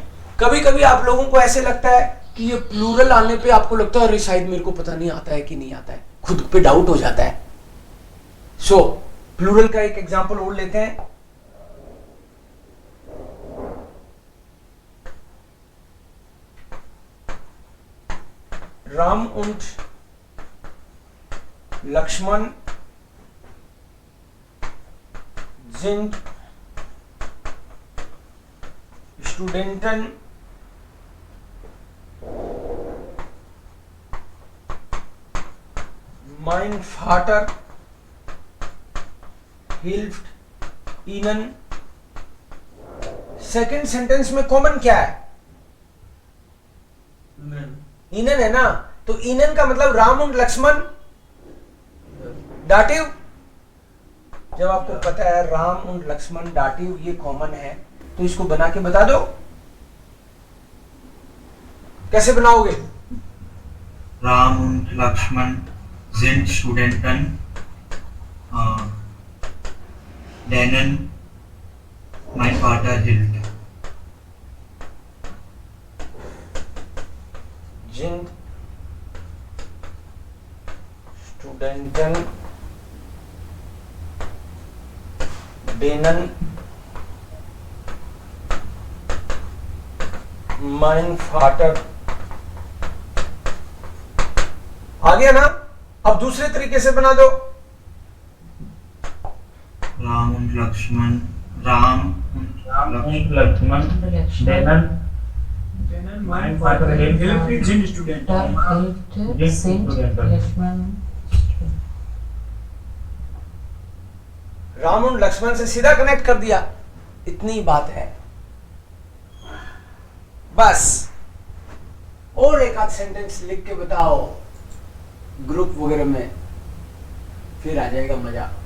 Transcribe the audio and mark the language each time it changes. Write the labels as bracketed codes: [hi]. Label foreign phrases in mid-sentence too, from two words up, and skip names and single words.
[hi] कभी कभी आप लोगों को ऐसे लगता है कि ये प्लूरल आने पे आपको लगता है अरे शायद मेरे को पता नहीं आता है कि नहीं आता है, खुद पे डाउट हो जाता है। सो प्लूरल का एक एग्जांपल और लेते हैं। [de] राम und लक्ष्मण sind Studenten mein Vater hilft ihnen। [hi] सेकेंड सेंटेंस में कॉमन क्या है, इनन है ना, तो इनन का मतलब राम और लक्ष्मण दाटिव। जब आपको पता है राम और लक्ष्मण दाटिव ये कॉमन है, तो इसको बना के बता दो, कैसे बनाओगे। [de] राम und लक्ष्मण sind Studenten denen mein Vater hilft। sind Studenten denen mein Vater। [hi] आ गया ना। अब दूसरे तरीके से बना दो, [de] राम und लक्ष्मण, राम und लक्ष्मण denen mein Vater hilft sind Studenten। [hi] राम और लक्ष्मण से सीधा कनेक्ट कर दिया, इतनी बात है बस। और एक आध सेंटेंस लिख के बताओ ग्रुप वगैरह में, फिर आ जाएगा मजा।